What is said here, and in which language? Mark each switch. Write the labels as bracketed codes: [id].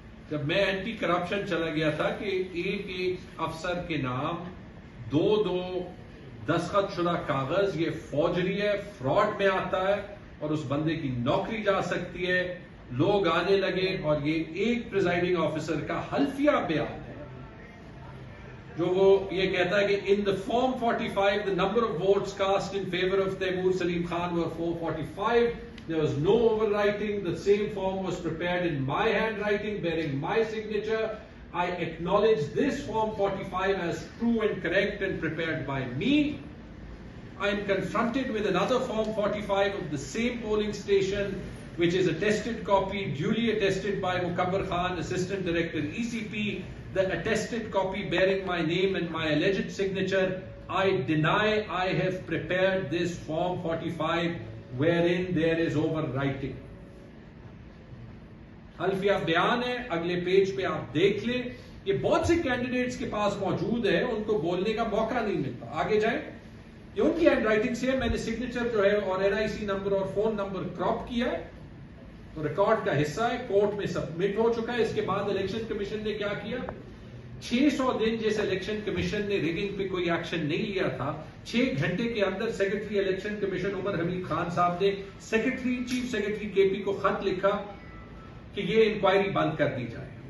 [ur] جب میں anti corruption چلا گیا تھا کہ ایک افسر کے نام دو دستخط شدہ کاغذ، یہ فوجری ہے، فراڈ میں آتا ہے اور اس بندے کی نوکری جا سکتی ہے، لوگ آنے لگے اور یہ ایک پریزائڈنگ آفیسر کا حلفیہ بیان ہے جو وہ یہ کہتا ہے کہ [en] in the form 45 the number of votes cast in favor of Taimur Salim Khan were 445. There was no overwriting. The same form was prepared in my handwriting bearing my signature. I acknowledge this form 45 as true and correct and prepared by me. I am confronted with another form 45 of the same polling station, which is attested copy, duly attested by Mukabbar Khan, Assistant Director ECP, the attested copy bearing my name and my alleged signature. I deny I have prepared this form 45 wherein there is overwriting. [ur] حلفیہ بیان ہے، اگلے page پہ آپ دیکھ لیں، یہ بہت سے کینڈیڈیٹس کے پاس موجود ہے، ان کو بولنے کا موقع نہیں ملتا۔ آگے جائیں، یہ ان کی ہینڈ رائٹنگ سے ہے، میں نے سگنیچر جو ہے اور NIC نمبر اور فون نمبر کراپ کیا ہے، تو ریکارڈ کا حصہ ہے، کورٹ میں سبمٹ ہو چکا ہے۔ اس کے بعد الیکشن کمیشن نے کیا کیا، 600 دن جس الیکشن کمیشن نے ریگنگ پہ کوئی ایکشن نہیں لیا تھا، 6 گھنٹے کے اندر سیکرٹری الیکشن کمیشن عمر حمید خان صاحب نے چیف سیکرٹری KP کو خط لکھا کہ یہ انکوائری بند کر دی جائے۔